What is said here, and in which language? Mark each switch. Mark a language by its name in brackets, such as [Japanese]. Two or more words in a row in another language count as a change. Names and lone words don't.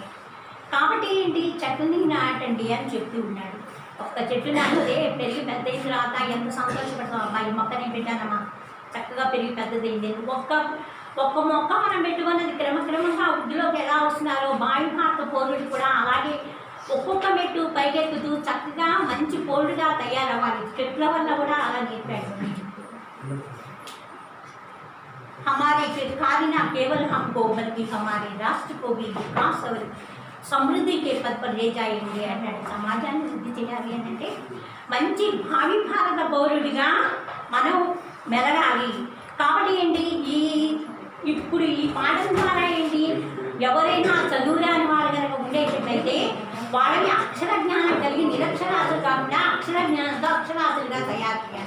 [Telugu] కాబట్టి ఏంటి చెట్లని నాటండి అని చెప్తూ ఉన్నాడు. ఒక్క చెట్టు నాటితే పెరిగి పెద్ద అయిన తర్వాత ఎంత సంతోషపడతాం. అబ్బాయి మొక్కనే పెట్టానమ్మా చక్కగా పెరిగి పెద్దదైంది. ఒక్క మొక్క మనం పెట్టుకున్నది క్రమక్రమంగా వృద్ధిలోకి ఎలా వస్తున్నారో బావి భారత పౌరుడు కూడా అలాగే ఒక్కొక్క మెట్టు పైకెక్కుతూ చక్కగా మంచి పౌరుడుగా తయారవ్వాలి. చెట్ల వల్ల కూడా అలా నేర్పాడు. [Hindi] हमारे चिरकारी न केवल हमको बल्कि हमारे राष्ट्र को भी विकास और సమృద్ధి के पद पर ले जाएंगे అన్నాడు. [Telugu] సమాజాన్ని వృద్ధి చేయాలి అంటే మంచి భావి భారత పౌరుడిగా మనం మెలగాలి. కాబట్టి ఏంటి ఇప్పుడు ఈ పాఠం ద్వారా ఏంటి ఎవరైనా చదువురాని వాళ్ళు కనుక ఉండేటట్లయితే వాళ్ళని అక్షర జ్ఞానం కలిగి నిరక్షరాలు కాకుండా అక్షర జ్ఞానంతో అక్షరాసులుగా తయారు చేయాలి.